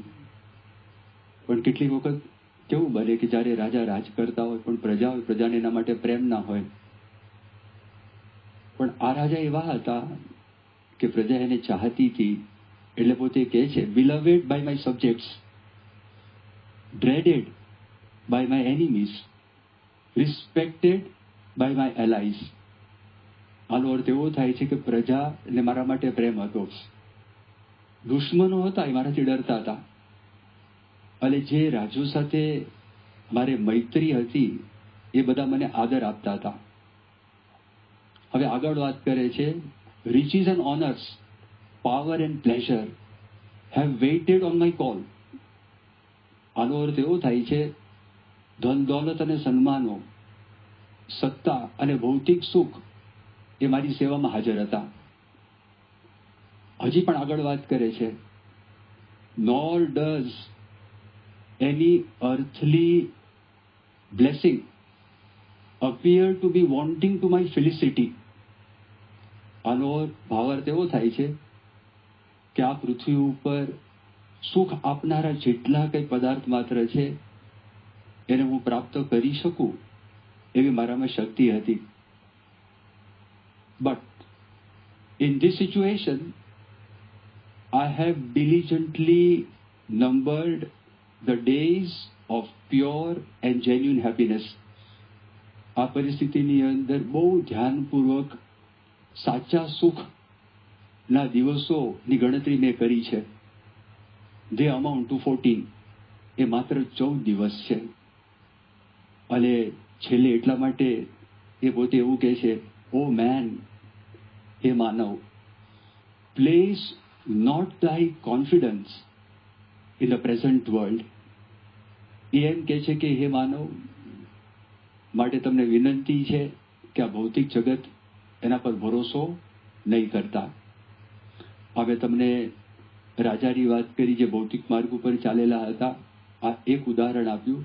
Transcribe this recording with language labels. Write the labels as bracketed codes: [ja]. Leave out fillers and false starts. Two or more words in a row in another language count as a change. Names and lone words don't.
[gu] પણ કેટલીક વખત કેવું બને કે જ્યારે રાજા રાજ કરતા હોય પણ પ્રજા હોય, પ્રજાને એના માટે પ્રેમ ના હોય. પણ આ રાજા એવા હતા કે પ્રજા એને ચાહતી હતી, એટલે પોતે કહે છે [en] beloved by my subjects, dreaded by my enemies, respected by my allies. [gu] આનો અર્થ એવો થાય છે કે પ્રજાને મારા માટે પ્રેમ હતો. દુશ્મનો હતા એ મારાથી ડરતા હતા અને જે રાજુ સાથે મારે મૈત્રી હતી એ બધા મને આદર આપતા હતા. હવે આગળ વાત કરે છે, [en] riches and honors, power and pleasure have waited on my call. [gu] આનો અર્થ એવો થાય છે, ધન દોલત અને સન્માનો, સત્તા અને ભૌતિક સુખ એ મારી સેવામાં હાજર હતા. હજી પણ આગળ વાત કરે છે, [en] nor does any earthly blessing appear to be wanting to my felicity. [gu] આનો ભાવાર્થ એવો થાય છે કે આ પૃથ્વી ઉપર સુખ આપનારા જેટલા કંઈ પદાર્થ માત્ર છે એને હું પ્રાપ્ત કરી શકું એવી મારામાં શક્તિ હતી. [en] But in this situation I have diligently numbered the days of pure and genuine happiness. [gu] આ પરિસ્થિતિની અંદર બહુ ધ્યાનપૂર્વક સાચા સુખના દિવસોની ગણતરી મેં કરી છે. [en] They amount to 14. [gu] એ માત્ર 14 દિવસ છે. અને છેલ્લે એટલા માટે એ પોતે એવું કહે છે, [en] O man, [gu] હે માનવ, [en] Place not thy confidence in the present world. [gu] એ એમ કહે છે કે હે માનવ, માટે તમને વિનંતી છે કે આ ભૌતિક જગત એના પર ભરોસો નહીં કરતા. હવે તમને રાજાની વાત કરી જે ભૌતિક માર્ગ ઉપર ચાલેલા હતા, આ એક ઉદાહરણ આપ્યું.